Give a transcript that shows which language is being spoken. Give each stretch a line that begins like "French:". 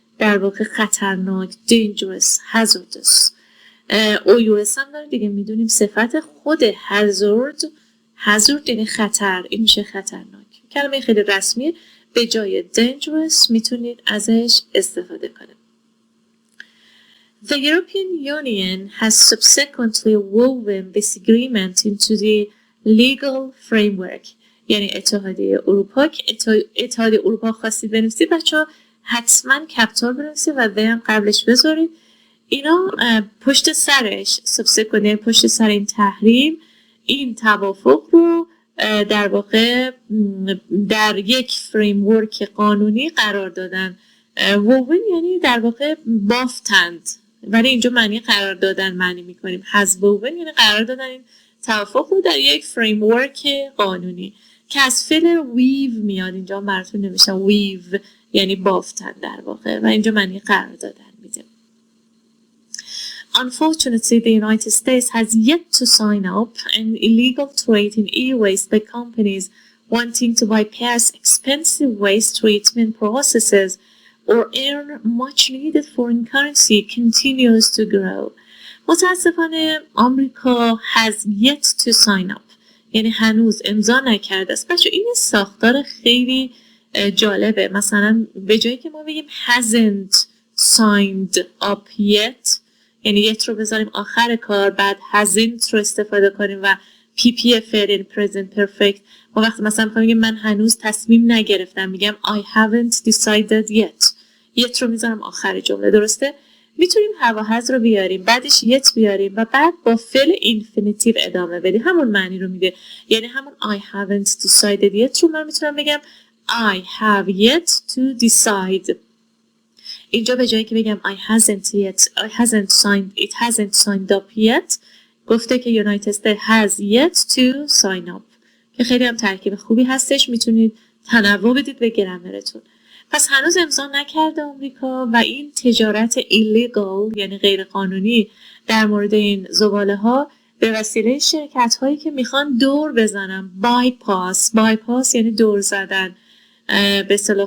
Persian: در واقع خطرناک،
English: dangerous, hazardous.
Persian: OUS هم داره دیگه، میدونیم صفت خود hazard یعنی خطر، این میشه خطرناک. کلمه خیلی رسمی، به جای dangerous میتونید ازش استفاده کنید.
English: The European Union has subsequently woven this agreement into the legal framework.
Persian: یعنی اتحادیه اروپا، که اتحادیه اروپا خواستید بنویسید بچه‌ها حتما کپیتال بنویسید و هم قبلش بذارید. اینا پشت سرش subsequent، پشت سر این تحریم، این توافق رو در واقع در یک فریمورک قانونی قرار دادن. woven یعنی در واقع بافتند، ولی اینجا معنی قرار دادن معنی میکنیم.
English: has woven
Persian: یعنی قرار دادن این توافق رو در یک فریمورک قانونی که از فعل weave میاد. اینجا براتون نوشتم weave یعنی بافتن در واقع، و اینجا معنی قرار دادن میده.
English: Unfortunately, the United States has yet to sign up an illegal trade in e-waste by companies wanting to bypass expensive waste treatment processes or earn much needed foreign currency continues to grow.
Persian: متاسفانه آمریکا
English: has yet to sign up
Persian: یعنی هنوز امضا نکرده است. بچه این ساختار خیلی جالبه. مثلا به جایی که ما بگیم
English: hasn't signed up yet
Persian: یعنی yet رو بذاریم آخر کار، بعد hasn't رو استفاده کنیم و PPF یعنی present perfect. ما وقتی مثلا میخوام بگیم من هنوز تصمیم نگرفتم، میگم
English: I haven't decided yet
Persian: رو میذارم آخر جمله. درسته؟ میتونیم have و has رو بیاریم، بعدش yet بیاریم و بعد با فعل infinitive ادامه بدیم، همون معنی رو میده. یعنی همون
English: I haven't decided yet
Persian: رو من میتونم بگم
English: I have yet to decide.
Persian: اینجا به جایی که بگم
English: I hasn't signed up yet
Persian: گفته که
English: United States has yet to sign up،
Persian: که خیلی هم ترکیب خوبی هستش، میتونید تنوع بدید به گرامرتون. پس هنوز امضا نکرده آمریکا و این تجارت illegal یعنی غیر قانونی در مورد این زباله ها به وسیله شرکت هایی که میخوان دور بزنن، bypass یعنی دور زدن به اصطلاح.